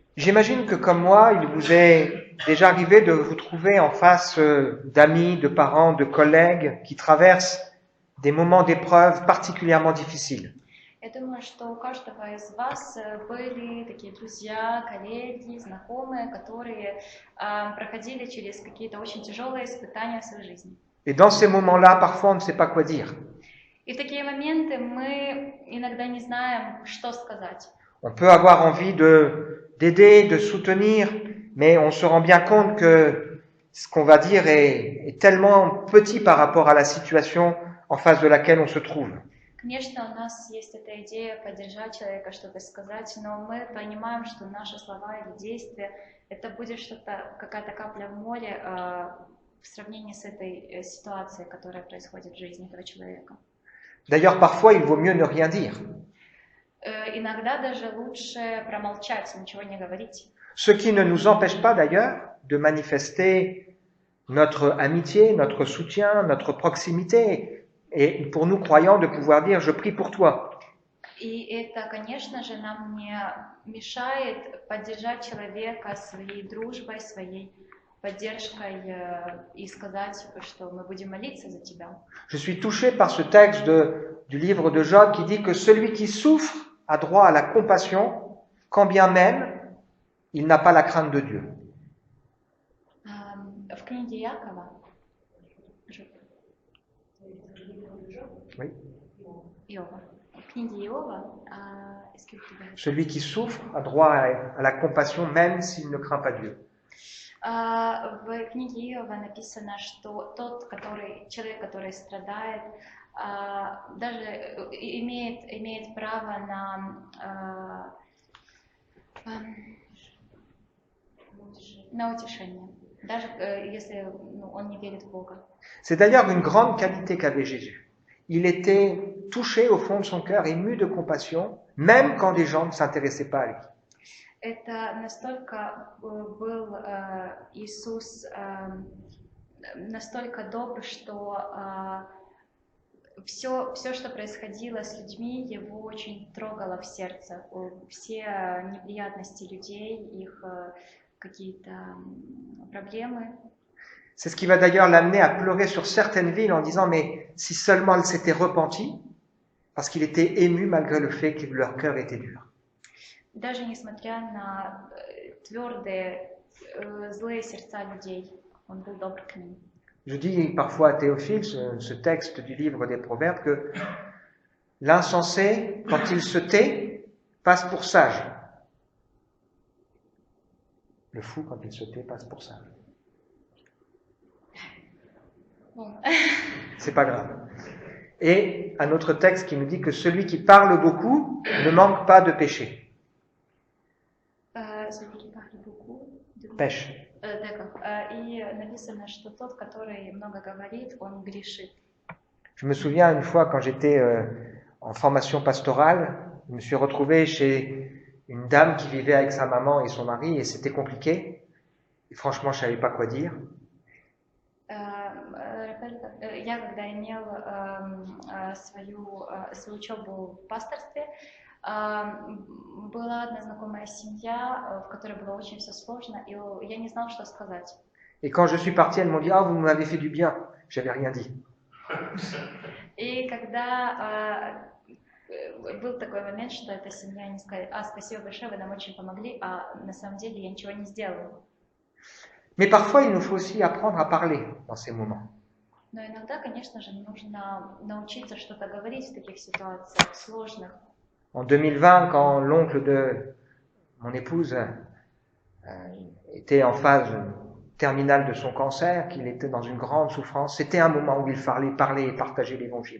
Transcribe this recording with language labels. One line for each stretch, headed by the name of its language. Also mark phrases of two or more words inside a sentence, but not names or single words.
French: J'imagine que comme moi, il vous est déjà arrivé de vous trouver en face d'amis, de parents, de collègues qui traversent des moments d'épreuve particulièrement difficiles.
Russian: Я думаю, что у каждого из вас были такие друзья, коллеги, знакомые, которые проходили через какие-то очень тяжелые испытания в своей жизни.
French: Et dans ces moments-là, parfois, on ne sait pas quoi dire.
Russian: И в такие моменты мы иногда не знаем, что сказать.
French: On peut avoir envie d'aider, de soutenir, mais on se rend bien compte que ce qu'on va dire est tellement petit par rapport à la situation en face de laquelle on se trouve.
Russian: Конечно, у нас есть эта идея поддержать человека, что-то сказать, но мы понимаем, что наши слова или действия, это будет что-то, какая-то капля в море в сравнении с этой ситуацией, которая происходит в жизни этого человека.
French: D'ailleurs, parfois, il vaut mieux ne rien dire.
Russian: Иногда даже лучше промолчать, ничего не говорить.
French: Ce qui ne nous empêche pas d'ailleurs de manifester notre amitié, notre soutien, notre proximité, et pour nous croyants de pouvoir dire « je prie pour toi ».
Russian: И это, конечно же, нам не мешает поддержать человека своей дружбой, своей поддержкой и сказать, что мы будем молиться за тебя.
French: Je suis touché par ce texte du livre de Job qui dit que celui qui souffre a droit à la compassion, quand bien même il n'a pas la crainte de Dieu.
Russian: В книге Якова.
French: Oui.
Russian: Иова. В книге Иова.
French: Celui qui souffre a droit à la compassion même s'il ne craint pas Dieu.
Russian: В книге Иова написано, что человек, который страдает, даже имеет право на утешение, даже если он не верит в Бога.
French: C'est d'ailleurs une grande qualité qu'avait Jésus. Il était touché au fond de son cœur, ému de compassion, même quand des gens ne s'intéressaient pas à lui.
Russian: Это настолько был Иисус настолько добр, что все, что происходило с людьми, его очень трогало в сердце. Все неприятности людей, их какие-то проблемы.
French: C'est ce qui va d'ailleurs l'amener à pleurer sur certaines villes en disant « mais si seulement elles s'étaient repenties », parce qu'il était ému malgré le fait que leur cœur était dur.
Russian: Даже несмотря на твердые, злые сердца людей, он был добр к ним.
French: Je dis parfois à Théophile, ce texte du livre des Proverbes, que l'insensé, quand il se tait, passe pour sage. Le fou, quand il se tait, passe pour sage. Bon. C'est pas grave. Et un autre texte qui nous dit que celui qui parle beaucoup ne manque pas de péché. Celui qui parle beaucoup Pêche. D'accord.
Russian: И написано, что тот, который много говорит, он грешит.
French: Je me souviens une fois quand j'étais en formation pastorale, je me suis retrouvé chez une dame qui vivait avec sa maman et son mari et c'était compliqué. Et franchement, je savais pas quoi dire.
Russian: Я когда имел свою учебу в пасторстве, была одна знакомая семья, в которой было очень все сложно, и я не знала, что сказать.
French: Et quand je suis parti, elles m'ont dit « Ah, vous m'avez fait du bien ». J'avais rien dit.
Russian: И когда был такой момент, что эта семья не сказала: спасибо большое, вы нам очень помогли, а на самом деле я ничего не сделала.
French: Mais parfois, il nous faut aussi apprendre à parler dans ces moments.
Russian: Но иногда, конечно же, нужно научиться что-то говорить в таких ситуациях сложных.
French: En 2020, quand l'oncle de mon épouse était en phase terminale de son cancer, qu'il était dans une grande souffrance, c'était un moment où il fallait parler et partager l'évangile.